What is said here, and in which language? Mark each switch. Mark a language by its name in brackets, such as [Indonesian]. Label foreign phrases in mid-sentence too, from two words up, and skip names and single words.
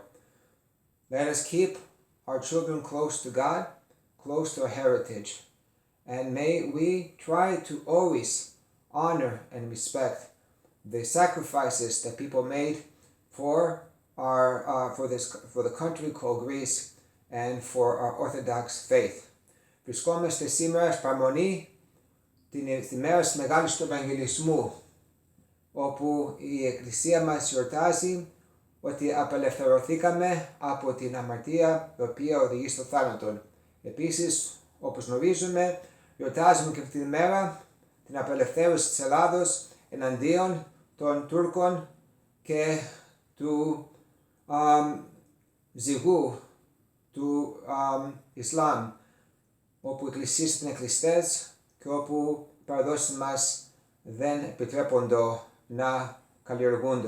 [English] Let us keep our children close to God, close to our heritage, and may we try to always honor and respect the sacrifices that people made for the country called Greece and for our Orthodox faith. [Greek] Βρισκόμαστε σήμερα στην παραμονή τη μέρα της Μεγάλης του Ευαγγελισμού, όπου η Εκκλησία μας γιορτάζει ότι απελευθερωθήκαμε από την αμαρτία η οποία οδηγεί στο θάνατο. Επίσης, όπως γνωρίζουμε, γιορτάζουμε και αυτή τη μέρα την απελευθέρωση της Ελλάδος εναντίον των Τούρκων και του ζυγού του Ισλάμ, όπου οι εκκλησίες είναι κλειστές και όπου οι παραδόσεις μας δεν επιτρέπονται να καλλιεργούνται.